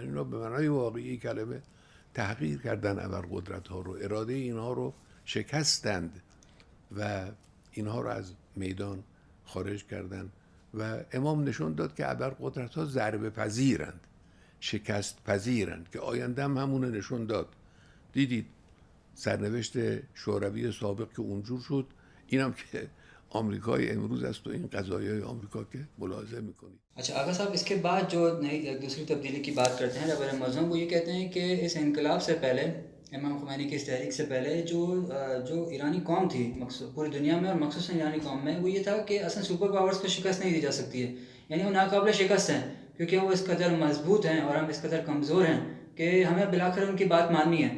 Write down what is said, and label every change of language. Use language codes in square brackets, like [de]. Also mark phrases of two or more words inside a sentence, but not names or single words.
[fa] اینا به معنای واقعی کلمه تحقیر کردن ابرقدرت ها رو، اراده اینها رو شکستند و اینها رو از میدان خارج کردند و امام نشون داد که ابرقدرت ها ضربه پذیرند، شکست پذیرند، که آینده هم همونه نشون داد. دیدید سرنوشت شوروی سابق که اونجور شد، اینم که آمریکای امروز است و این قضایای آمریکا که ملاحظه میکنید. [ur] اچھا آغا صاحب، اس کے بعد جو نئی دوسری تبدیلی کی بات کرتے ہیں رہبر معظم، وہ یہ کہتے ہیں کہ اس انقلاب سے پہلے، امام خمینی کی اس تحریک سے پہلے جو ایرانی قوم تھی پوری دنیا میں اور مخصوصاً ایرانی قوم میں، وہ یہ تھا کہ اصلا [en] super powers [ur] کو شکست نہیں دی جا سکتی ہے، یعنی وہ ناقابل شکست ہیں کیونکہ وہ اس قدر مضبوط ہیں اور ہم اس قدر کمزور ہیں کہ ہمیں بلاخر ان کی بات ماننی ہے.